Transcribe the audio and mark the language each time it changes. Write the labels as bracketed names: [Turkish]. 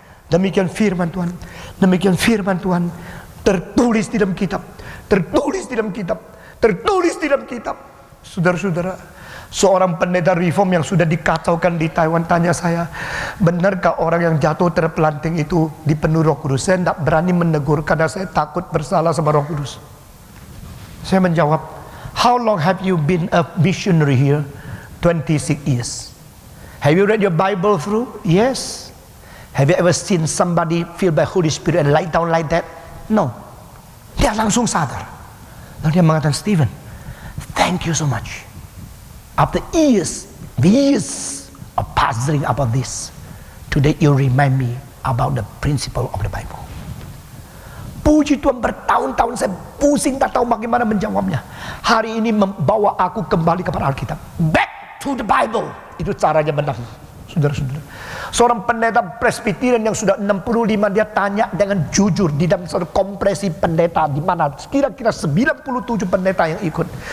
[Indonesian] Demikian firman Tuhan, demikian firman Tuhan tertulis di dalam kitab, tertulis di dalam kitab, tertulis di dalam kitab. Saudara-saudara, seorang pendeta reform yang sudah dikacaukan di Taiwan tanya saya, benarkah orang yang jatuh terpelanting itu dipenuhi Roh Kudus? Saya tidak berani menegur karena saya takut bersalah sama Roh Kudus. Saya menjawab, [English] how long have you been a missionary here? 26 years. Have you read your Bible through? Yes. Have you ever seen somebody filled by Holy Spirit and lie down like that? No. [Indonesian] Dia langsung sadar. Lalu dia mengatakan, [English] Stephen, thank you so much. After years of pondering about this, today you remind me about the principle of the Bible. [Indonesian] Puji Tuhan, bertahun-tahun saya pusing tak tahu bagaimana menjawabnya. Hari ini membawa aku kembali kepada Alkitab. [English] Back to the Bible. [Indonesian] Itu caranya menang. Saudara-saudara, seorang pendeta Presbyterian yang sudah 65, dia tanya dengan jujur di dalam satu kompresi pendeta di mana kira-kira 97 pendeta yang ikut.